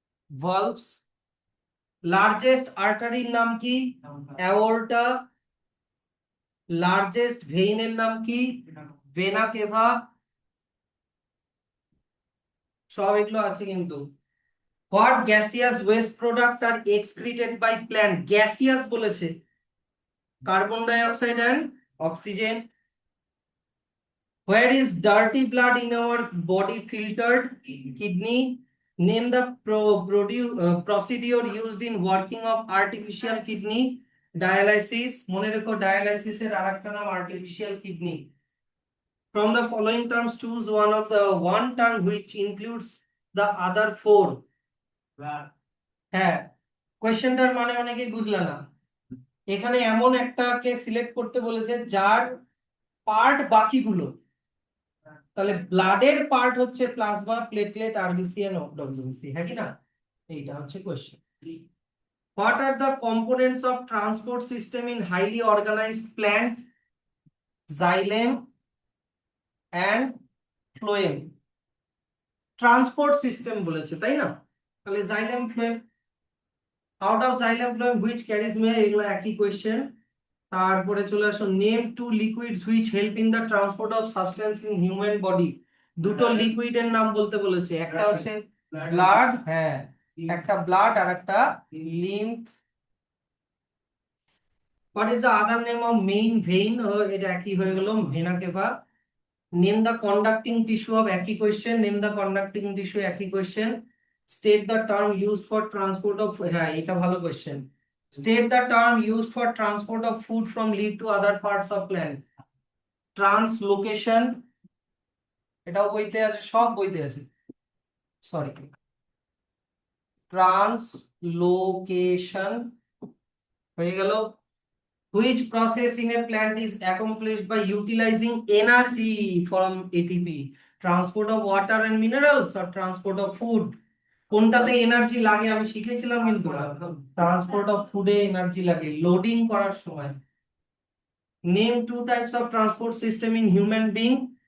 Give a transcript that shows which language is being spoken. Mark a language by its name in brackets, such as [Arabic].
[Bangla] ভালভস। Largest আর্টারির নাম কি? Aorta. Largest ভেইনের নাম কি? ভেনা কেভা। সব এগুলো আছে কিন্তু। [English] What gaseous waste product are excreted by plant? Gaseous [Bangla] বলেছে, [English] Carbon dioxide and oxygen. Where is dirty blood in our body filtered? Kidney. Name the procedure used in working of artificial kidney. Dialysis. [Bangla] মনে রেখো dialysis এর আরেকটা নাম artificial kidney. [English] From the following terms choose one term which includes the other four. [Bangla] হ্যাঁ, কোয়েশ্চেনটার মানে অনেকেই বুঝলা না। এখানে এমন একটাকে সিলেক্ট করতে বলেছে যার পার্ট বাকিগুলো। তাহলে ব্লাডের পার্ট হচ্ছে plasma, platelet, RBC and WBC, হ্যাঁ কি না? এইটা হচ্ছে question. [English] What are the components of transport system in highly organized plant? Xylem and phloem. [Bangla] Transport system বলেছে, তাই না? তাহলে xylem phloem, [English] out of xylem phloem which carries matter, [Bangla] এগুলো একই কোশ্চেন। তারপরে চলে আসো, [English] Name two liquids which help in the transport of substance in human body. [Bangla] দুটো লিকুইডের নাম বলতে বলেছে, একটা হচ্ছে ব্লাড, হ্যাঁ, একটা ব্লাড আর একটা lymph. [English] What is the other name of main vein? [Bangla] এটা একই হয়ে গেল, [English] Vena cava. Name the conducting tissue of, একই question. Name the conducting tissue, একই question. State the term use for transport of, [Bangla] হ্যাঁ এটা ভালো question. [English] State the term used for transport of food from leaf to other parts of plant. [Bangla] Translocation. এটাও বইতে আছে, সব বইতে আছে, সরি। Translocation হয়ে গেল। [English] Which process in a plant is accomplished by utilizing energy from ATP? Transport of water and minerals or transport of food? [Bangla] কোনটাতে energy লাগে আমি শিখেছিলাম কিন্তু। ট্রান্সপোর্ট অফ ফুডে এনার্জি লাগে লোডিং করার সময়। [English] Name two types of transport system in human being.